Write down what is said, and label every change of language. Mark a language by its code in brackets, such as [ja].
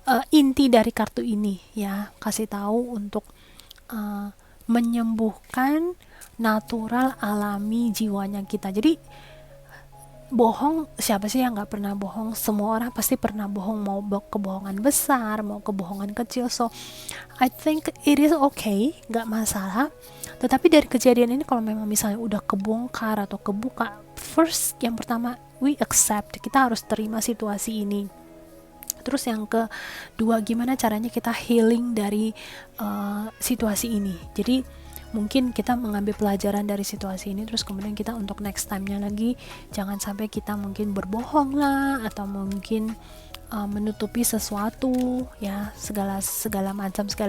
[id] Inti dari kartu ini, ya, kasih tahu untuk menyembuhkan natural alami jiwanya kita. Jadi bohong, siapa sih yang nggak pernah bohong? Semua orang pasti pernah bohong, mau kebohongan besar, mau kebohongan kecil. [en] So I think it is okay, [id] nggak masalah. Tetapi dari kejadian ini, kalau memang misalnya udah kebongkar atau kebuka, [en] first, [id] yang pertama, [en] we accept, [id] kita harus terima situasi ini. Terus yang kedua, gimana caranya kita healing dari situasi ini. Jadi mungkin kita mengambil pelajaran dari situasi ini, terus kemudian kita untuk [en] next time- [id] nya lagi jangan sampai kita mungkin berbohong lah, atau mungkin menutupi sesuatu, ya, segala macam.